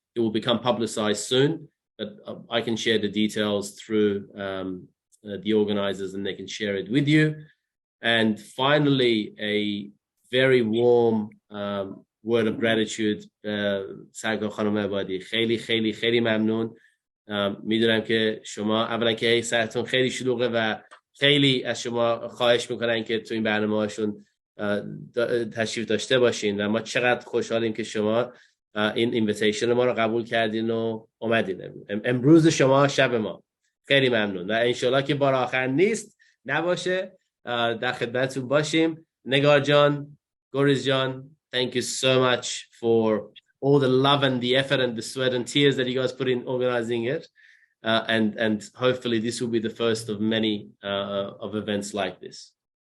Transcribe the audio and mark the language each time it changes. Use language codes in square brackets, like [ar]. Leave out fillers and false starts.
[en] It will become publicized soon, but I can share the details through the organizers and they can share it with you. And finally, a very warm word of gratitude. [fa] Sarkar Khanom Ebadi, خیلی ممنون. میدونم که شما اولا که سرتون خیلی شلوغه و خیلی از شما خواهش میکنن که تو این برنامه هاشون تشریف داشته باشین و ما چقدر خوشحالیم که شما این اینویتیشن ما رو قبول کردین و اومدین. امروز شما شب ما. خیلی ممنون و انشالله که بار آخر نیست نباشه. در خدمتتون باشیم. [en] نگار جان، گوریز جان, thank you so much for all the love and the effort and the sweat and tears that you guys put in organizing it. And hopefully this will be the first of many of events like this.